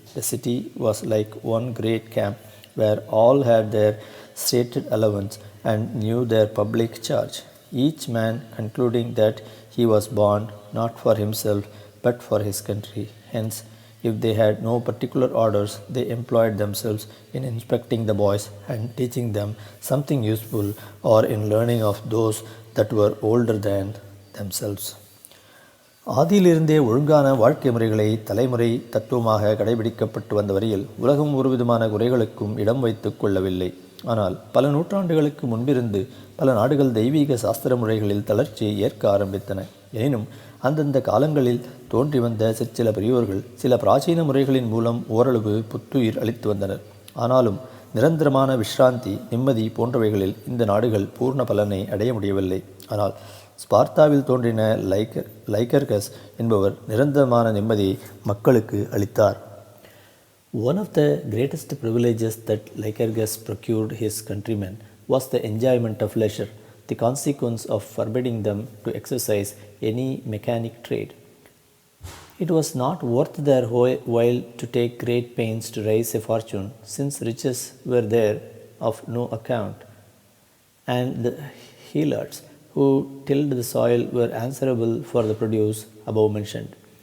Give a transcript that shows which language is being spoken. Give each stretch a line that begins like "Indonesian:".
English: The city was like one great camp where all had their stated allowance and knew their public charge, each man concluding that he was born not for himself but for his country. Hence, if they had no particular orders, they employed themselves in inspecting the boys and teaching them something useful, or in learning of those that were older than themselves.
Tamil: ஆதியிலிருந்தே ஒழுங்கான வாழ்க்கை முறைகளை தலைமுறை தத்துவமாக கடைபிடிக்கப்பட்டு வந்த வரையில் உலகம் ஒருவிதமான குறைகளுக்கும் இடம் வைத்துக் கொள்ளவில்லை. ஆனால் பல நூற்றாண்டுகளுக்கு முன்பிருந்து பல நாடுகள் தெய்வீக சாஸ்திர முறைகளில் தளர்ச்சியை ஏற்க ஆரம்பித்தன. எனினும் அந்தந்த காலங்களில் தோன்றி வந்த சிற்சில பெரியோர்கள் சில பிராச்சீன முறைகளின் மூலம் ஓரளவு புத்துயிர் அளித்து வந்தனர். ஆனாலும் நிரந்தரமான விஷ்ராந்தி, நிம்மதி போன்றவைகளில் இந்த நாடுகள் பூர்ண பலனை அடைய முடியவில்லை. ஆனால் ஸ்பார்த்தாவில் தோன்றின லைகர்கஸ் என்பவர் நிரந்தரமான நிம்மதியை மக்களுக்கு அளித்தார்.
English: One of the greatest privileges that Lycurgus procured his countrymen was the enjoyment of leisure, the consequence of forbidding them to exercise any mechanic trade. It was not worth their while to take great pains to raise a fortune, since riches were there of no account, and the healers who tilled the soil were answerable for the produce above mentioned.